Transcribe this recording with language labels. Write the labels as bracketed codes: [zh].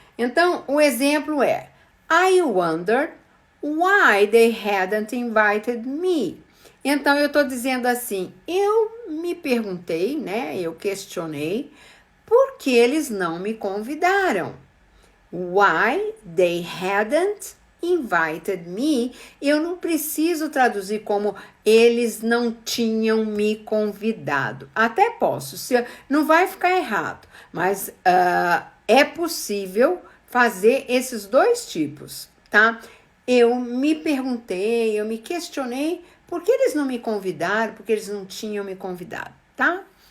[pt] Então, o exemplo é: [en] I wondered why they hadn't invited me. [pt] Então, eu estou dizendo assim, eu me perguntei, né? Eu questionei por que eles não me convidaram. [en] Why they hadn't invited me. [pt] Eu não preciso traduzir como eles não tinham me convidado. Até posso, não vai ficar errado, mas é possível fazer esses dois tipos, tá? Eu me perguntei, eu me questionei por que eles não me convidaram, porque eles não tinham me convidado, tá?